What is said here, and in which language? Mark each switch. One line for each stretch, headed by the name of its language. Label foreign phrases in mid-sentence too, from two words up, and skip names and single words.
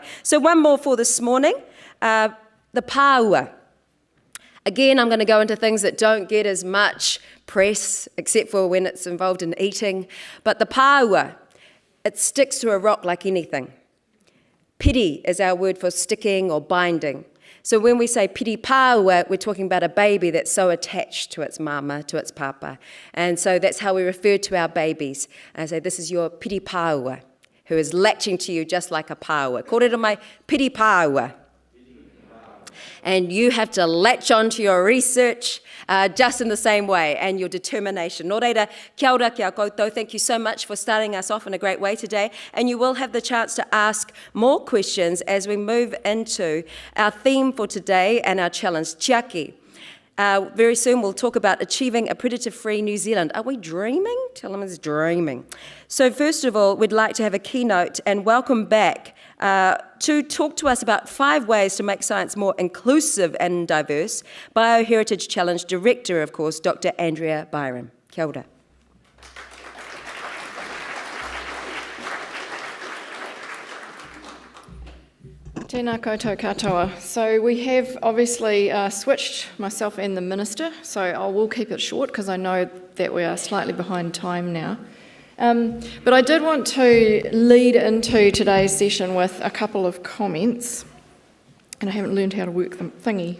English: So one more for this morning, the pāua. Again, I'm going to go into things that don't get as much press, except for when it's involved in eating. But the pāua, it sticks to a rock like anything. Piri is our word for sticking or binding. So when we say
Māori: piri pāua,
English: we're talking about a baby that's so attached to its mama, to its papa. And so that's how we refer to our babies. And say, this is your
Māori: piri pāua,
English: who is latching to you just like a pāua.
Māori: Kōrero mai piri pāua.
English: And you have to latch onto your research just in the same way, and your determination.
Māori: Nō reira, kia ora kia koutou.
English: Thank you so much for starting us off in a great way today. And you will have the chance to ask more questions as we move into our theme for today and our challenge, Tiaki. Very soon we'll talk about achieving a predator-free New Zealand. Are we dreaming? Tell them it's dreaming. So first of all, we'd like to have a keynote and welcome back to talk to us about 5 ways to make science more inclusive and diverse, BioHeritage Challenge Director, of course, Dr. Andrea Byron.
Māori: Kia ora. Tēnā koutou katoa.
English: So we have obviously switched myself and the Minister, so I will keep it short because I know that we are slightly behind time now. But I did want to lead into today's session with a couple of comments, and I haven't learned how to work the thingy.